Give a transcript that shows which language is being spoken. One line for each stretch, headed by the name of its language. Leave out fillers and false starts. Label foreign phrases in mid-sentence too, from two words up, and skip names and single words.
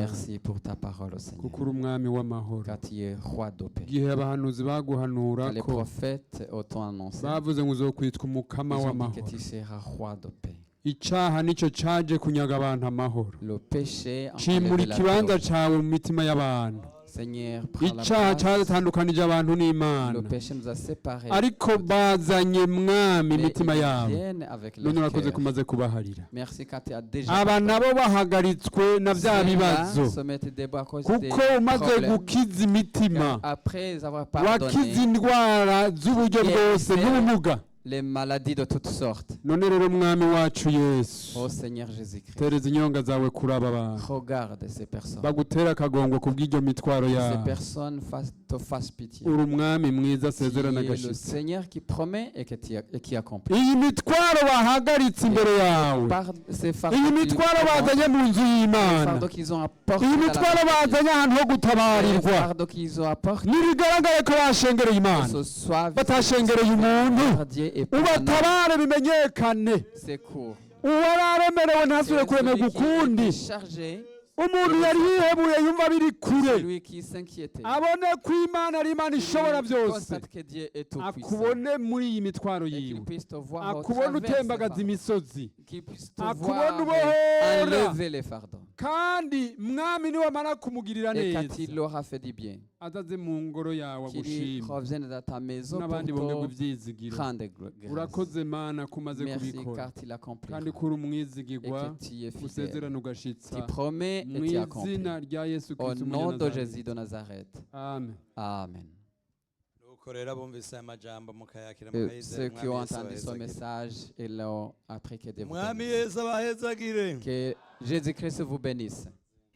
French: Merci pour ta parole, Seigneur.
Kinyarwanda: kuko uri umwami w'amahoro.
French: Car tu es roi de paix.
Kinyarwanda: igihe abahanuzi baguhanura
French: Quand les
Kinyarwanda: ko
French: prophètes ont annoncé,
Kinyarwanda: bavuze ngo uzokwitwa umukama
French: ils ont dit que
Kinyarwanda: w'amahoro,
French: tu seras roi de paix.
Kinyarwanda: icyaha nicyo cyaje kunyaga abantu amahoro,
French: Le péché
Kinyarwanda: cimura
French: enlève la
Kinyarwanda: ikibanza
French: paix.
Kinyarwanda: cyawe mu mitima y'abantu,
French: Seigneur, prends la
Kinyarwanda: icyaha
French: place.
Kinyarwanda: cyatandukanije abantu
French: Le
Kinyarwanda: n'imana
French: péché nous a séparés.
Kinyarwanda: ariko bazanye mwami
French: Mais
Kinyarwanda: imitima
French: ils
Kinyarwanda: yabo
French: viennent avec leur
Kinyarwanda: none urakoze
French: cœur.
Kinyarwanda: kumaze kubaharira
French: Merci quand tu as déjà
Kinyarwanda: aba nabo bahagaritswe na bya bibazo
French: se mettre debout à cause
Kinyarwanda: kuko
French: des
Kinyarwanda: umaze
French: problèmes.
Kinyarwanda: gukiza imitima
French: Après avoir
Kinyarwanda: wakiza
French: pardonné
Kinyarwanda: indwara z'uburyo bwose n'ubumuga
French: les maladies de toutes sortes.
Kinyarwanda: none rero mwami wacu yesu
French: Ô Seigneur Jésus-Christ,
Kinyarwanda: tereza inyonga zawe kuri aba bantu
French: regarde ces personnes.
Kinyarwanda: bagutera akagongo ku bw'iryo mitwaro
French: Ces
Kinyarwanda: yabo
French: personnes te fassent pitié.
Kinyarwanda: uri umwami mwiza
French: Tu
Kinyarwanda: asezerana
French: es le
Kinyarwanda: agashitsi
French: Seigneur qui promet et qui accomplit.
Kinyarwanda: iyi mitwaro bahagaritse imbere yawe
French: Ces
Kinyarwanda: iyi
French: fardeaux
Kinyarwanda: mitwaro bazanye mu nzu
French: les
Kinyarwanda: y'imana
French: fardeaux qu'ils ont apportés
Kinyarwanda: iyi
French: à la
Kinyarwanda: mitwaro
French: maison.
Kinyarwanda: bazanye ahantu ho
French: Les
Kinyarwanda: gutabarirwa
French: fardeaux qu'ils ont apportés
Kinyarwanda: ntibigaragare ko bashengereye imana
French: ce soir,
Kinyarwanda: batashengereye umuntu
French: Bardier et Pana,
Kinyarwanda: ubatabare bimenyekane
French: secours.
Kinyarwanda: uwararemerewe ntasubire kuremerwa
French: Celui qui était
Kinyarwanda: ukundi
French: chargé,
Kinyarwanda: umuntu yari yihebuye yumva biri kure
French: celui qui s'inquiétait.
Kinyarwanda: abone ko imana ari imana ishobora
French: Il
Kinyarwanda: byose
French: constate que Dieu est tout puissant.
Kinyarwanda: akubone muri iyi mitwaro
French: Et qu'il
Kinyarwanda: yiwe
French: puisse te voir au
Kinyarwanda: akubone
French: travers
Kinyarwanda: utembagaza
French: ces fardeaux.
Kinyarwanda: imisozi
French: Qu'il puisse te
Kinyarwanda: akubone
French: voir
Kinyarwanda: ubohora
French: enlever les fardeaux.
Kinyarwanda: kandi mwami niwamara kumugirira
French: Et
Kinyarwanda: neza
French: quand il aura fait du bien,
Kinyarwanda: azaze mu ngoro yawe
French: qu'il
Kinyarwanda: agushima
French: revienne dans ta maison
Kinyarwanda: n'abandi
French: pour
Kinyarwanda: bongerwa
French: te
Kinyarwanda: ibyizigiro
French: rendre grâce.
Kinyarwanda: urakoze mana kumaze
French: Merci
Kinyarwanda: kubikora
French: car tu l'accomplis.
Kinyarwanda: kandi kuri
French: Et
Kinyarwanda: umwizigirwa
French: que tu es fidèle.
Kinyarwanda: usezerana ugashitsa
French: Tu promets
Kinyarwanda: mu
French: et tu accomplis.
Kinyarwanda: izina rya yesu
French: Au
Kinyarwanda: kristo
French: nom de
Kinyarwanda: umunyazareti.
French: Jésus de Nazareth.
Kinyarwanda: amen
French: Amen.
Kinyarwanda: nuko rero bumvise aya majambo mukayakira
French: Et
Kinyarwanda: mukayizera
French: ceux qui ont
Kinyarwanda: umwami Yesu
French: entendu ce
Kinyarwanda: abahezagire.
French: message et l'ont appris que Dieu vous
Kinyarwanda: umwami
French: bénisse.
Kinyarwanda: yesu abahezagire
French: Que Jésus-Christ vous bénisse.